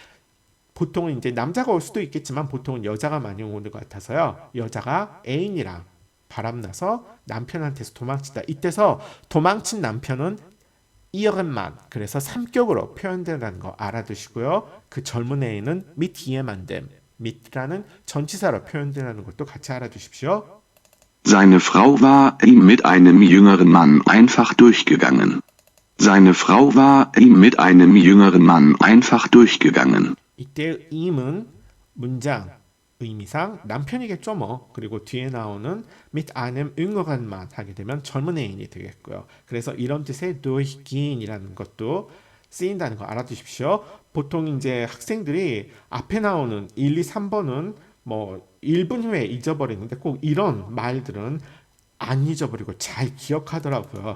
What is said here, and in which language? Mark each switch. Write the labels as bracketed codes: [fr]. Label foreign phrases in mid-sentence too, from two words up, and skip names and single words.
[ko] 보통은 이제 남자가 올 수도 있겠지만 보통은 여자가 많이 오는 것 같아서요. 여자가 애인이랑 바람나서 남편한테서 도망치다. 이때서 도망친 남편은 이어간만, 그래서 삼격으로 표현된다는 거 알아두시고요. 그 젊은 애인은 [de] mit jemandem, [ko] mit라는 전치사로 표현된다는 것도 같이 알아두십시오. [de] Seine Frau war ihm mit einem jüngeren Mann einfach durchgegangen. Seine Frau war ihm mit einem jüngeren Mann einfach durchgegangen. [ko] 이때 임은 문장 의미상 남편이겠죠 뭐. 그리고 뒤에 나오는 [de] mit einem jüngeren Mann [ko] 하게 되면 젊은 애인이 되겠고요. 그래서 이런 뜻의 durchgehen이라는 것도 쓰인다는 거 알아두십시오. 보통 이제 학생들이 앞에 나오는 1, 2, 3번은 뭐 1분 후에 잊어버리는데 꼭 이런 말들은 안 잊어버리고 잘 기억하더라고요.